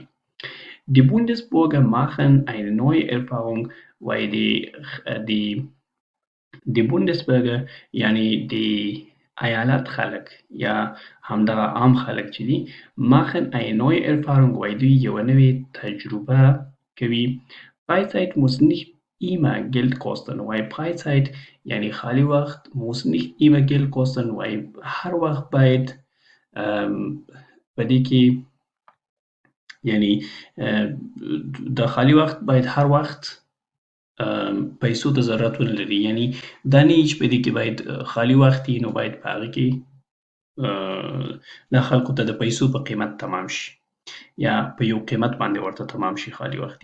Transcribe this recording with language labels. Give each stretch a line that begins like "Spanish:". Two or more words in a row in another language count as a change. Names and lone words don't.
German: Die Bundesbürger machen eine neue Erfahrung
Pashto: وایي
German: die Bundesbürger
Pashto: یعنی د ایالت خلک یا همدغه عام خلک چې دي
German: machen eine neue Erfahrung
Pashto: وایي دوی یوه نوې تجربه کوي.
German: Freizeit muss nicht immer Geld kosten
Pashto: وایي Freizeit یعنی خالي وخت
German: muss nicht immer Geld kosten
Pashto: وایي هر وخت باید په دې کې یعنی د خالي وخت باید هر وخت پیسو ته ضرورت ونه لري. یعنی دا نه وي چې په دې کې باید خالي وخت وي نو باید په هغه کې دا خلکو ته د پیسو په قیمت تمام شي یا په یو قیمت باندې ورته تمام شي خالي وخت.